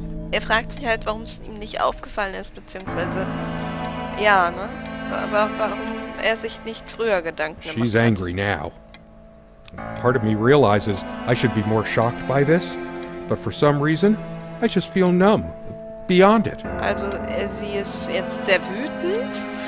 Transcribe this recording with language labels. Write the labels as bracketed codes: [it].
[de] Er fragt sich halt, warum es ihm nicht aufgefallen ist, beziehungsweise, ja, ne? Aber warum er sich nicht früher Gedanken gemacht [en] She's [de] hat. [en] angry now. Part of me realizes I should be more shocked by this, but for some reason, I just feel numb. Beyond it. [de] Also sie ist jetzt sehr wütend.